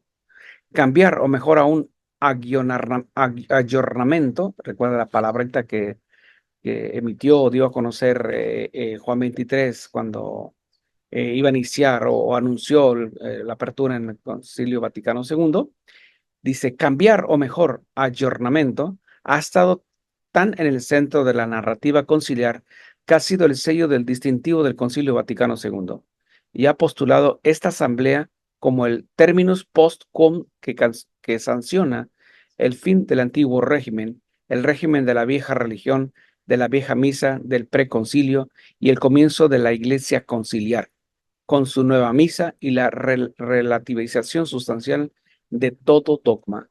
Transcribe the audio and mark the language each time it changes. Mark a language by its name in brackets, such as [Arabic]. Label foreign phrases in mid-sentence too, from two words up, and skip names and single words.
[Spanish] Cambiar, o mejor aún, ayornamiento, recuerda la palabrita que emitió o dio a conocer Juan 23 cuando iba a iniciar o anunció la apertura en el Concilio Vaticano II. Dice: cambiar, o mejor, ayornamiento, ha estado tan en el centro de la narrativa conciliar que ha sido el sello del distintivo del Concilio Vaticano II, y ha postulado esta asamblea como el [Latin] terminus post quum [Spanish] que sanciona el fin del antiguo régimen, el régimen de la vieja religión, de la vieja misa, del preconcilio, y el comienzo de la iglesia conciliar, con su nueva misa y la relativización sustancial de todo dogma.